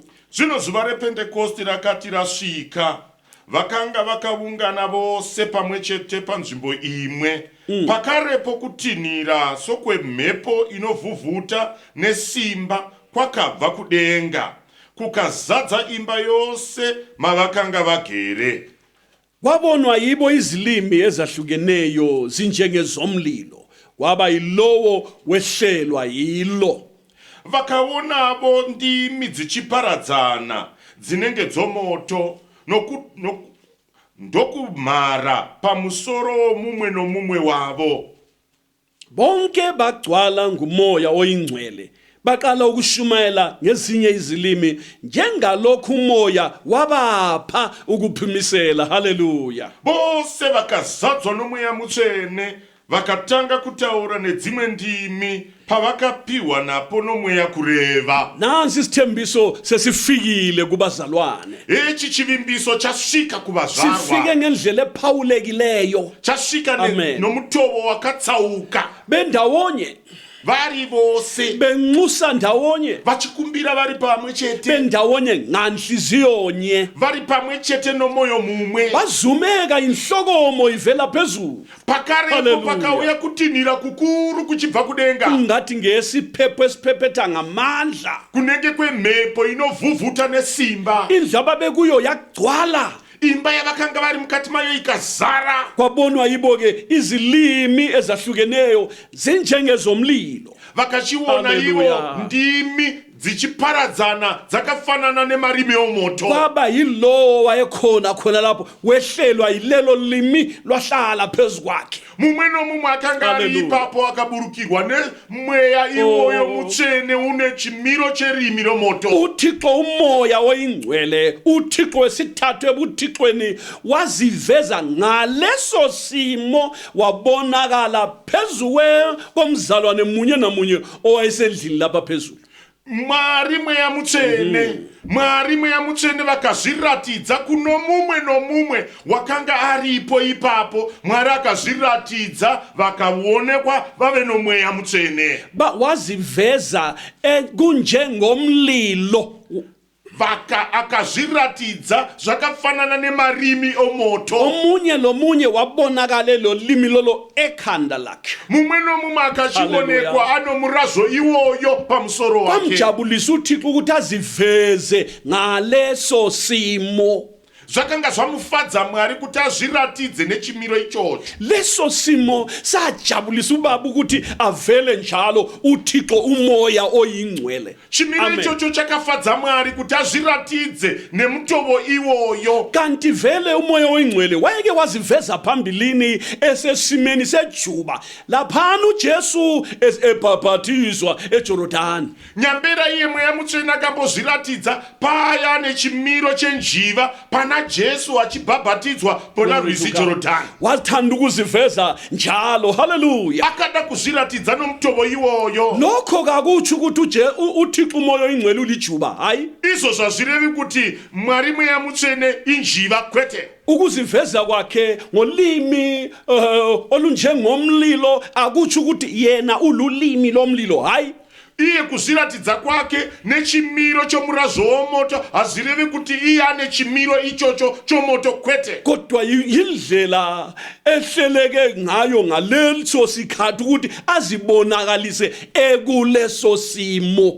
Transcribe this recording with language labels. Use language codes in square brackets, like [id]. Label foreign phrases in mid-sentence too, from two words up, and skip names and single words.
[sn] Zvino zuva rePentecosti rakati rasvika, vakanga vakaungana vose pamwe chete panzvimbo imwe. Pakarepo kutinhira sokwemhepo inovhuvhuta nesimba kwakabva kudenga, kukazadza imba yose mavakanga vagere. [nd] Kwabonwa yibo izilimi ezahlukeneyo zinjengezomlilo, kwaba yilowo wehlelwa yilo. [sn] Vakaonavo ndimi dzichiparadzana dzinenge dzomoto ndokumhara pamusoro mumwe nomumwe wavo. [nd] Bonke bagcwala ngumoya oyingcwele baqala ukushumayela ngezinye izilimi njengalokhu umoya wabapha ukuphimisela. Haleluya. [sn] Bose vakazadzwa noMweya Mutsvene vakatanga kutaura nedzimwe ndimi pavakapiwa napo noMweya kureva. [nd] Nansi isithembiso sesifikile kubazalwane. [sn] Ichi chivimbiso chasvika kuvazvarwa. [nd] Sifike ngendlela ephawulekileyo. [sn] Chasvika nomutovo wakatsauka. [nd] Bendawonye [sn] vari vose [nd] benxusa ndawonye [sn] vachikumbira vari pamwe chete, [nd] bendawonye nganhliziyonye [sn] vari pamwe chete nomoyo mumwe. [nd] bazumeka inhlokomo ivela phezulu. [sn] Pakarepo Hallelujah. pakauya kutinhira kukuru kuchibva kudenga, [nd] Kungathi ngesiphepho esiphephetha ngamandla. [sn] kunenge kwemhepo inovhuvhuta nesimba. [nd] Indlu ababekuyo yagcwala. [sn] Imba yavakanga vari mukati mayo ikazara. [nd] Kwabonwa yibo ke izilimi ezahlukeneyo zinjengezomlilo. [sn] Vakachiona ivo Hallelujah. ndimi dzichiparadzana dzakafanana nemarimi omoto. [nd] Kwaba yilowo wayekhona khona lapho wehlelwa yilelo limi lwahlala phezu kwakhe. [sn] Mumwe nomumwe akanga ari Hallelujah. ipapo akaburukirwa nemweya iwoyo mutsvene une chimiro cherimi romoto. [nd] uThixo umoya oyingcwele, uThixo wesithathu ebuthixweni waziveza ngaleso simo wabonakala phezu komzalwane munye namunye owayesendlini lapha phezulu. [sn] Mwari Mweya Mutsvene, Mwari Mweya Mutsvene vakazviratidza kuno mumwe nomumwe wakanga aripo ipapo. Mwari akazviratidza vakaonekwa vave noMweya Mutsvene. [nd] Waziveza kunjengomlilo. [sn] Akazviratidza zvakafanana nemarimi omoto. [nd] Omunye lomunye wabonakala lo limi lolo ekhanda lakhe. [sn] Mumwe nomumwe akachionekwa Hallelujah. ano murazo iwoyo pamusoro wake. [nd] Kwamjabulisa uThixo ukuthi aziveze ngaleso simo. [sn] Zvakanga zvamufadza Mwari kuti azviratidze nechimiro ichocho. [nd] Leso simo sajabulisa ubaba ukuthi avele njalo uThixo umoya oyingcwele. [sn] Chimiro Amen. ichocho chakafadza Mwari kuti azviratidze nemutovo iwoyo. [nd] Kanti vele umoya oyingcwele wayeke waziveza phambilini esesimeni sejuba laphana uJesu ebhaphathizwa eJordani. [sn] Nyambera iye Mweya Mutsvene akambozviratidza paya nechimiro chenjiva pana Jesu achibhabhatidzwa pona rwizi Jorodhani. [nd] Wathanda ukuziveza njalo. Haleluya. [sn] Akada kuzviratidza nomutovo iwoyo. [nd] Lokho kakuthi ukuthi uThixo umoya oyingcwele ulijuba, hayi. [sn] Izvo zvazvirevi kuti Mwari Mweya Mutsvene injiva kwete. [nd] Ukuziveza kwakhe ngolimi olunjengomlilo akuthi ukuthi yena ululimi lomlilo, hayi. [sn] Iye kuzviratidza kwake nechimiro chomurazo womoto hazvirevi kuti iye ane chimiro ichocho chomoto kwete. [nd] Kodwa yindlela ehleleke ngayo ngaleso sikhathi ukuthi azibonakalise ekuleso simo.